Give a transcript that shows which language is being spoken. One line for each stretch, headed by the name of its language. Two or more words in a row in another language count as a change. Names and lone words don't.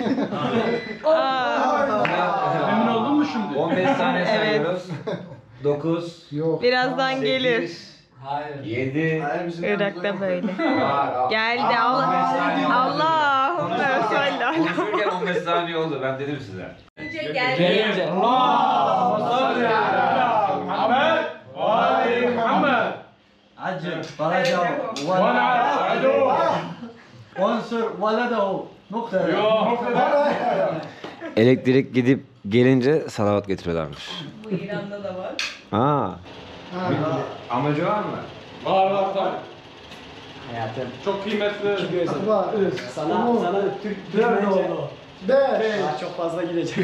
Turkish: Emin oldun mu şimdi? 15 saniye sayıyoruz. 9, Birazdan gelir. 7, Irak'ta böyle. var. Geldi Allah.
Arabic: اللهم صل على.
Turkish: Konuşurken 15 saniye oldu ben dedim size. Gelince.
Arabic: عجل فرجه وانصر ولده نقطة.
Turkish: Elektrik gidip gelince salavat getiriyorlarmış. Bu İran'da da var. Aa. Amacı var mı? Var tabii. Hayatım. Çok kıymetli. Sana Türk deyince daha çok fazla gidecek.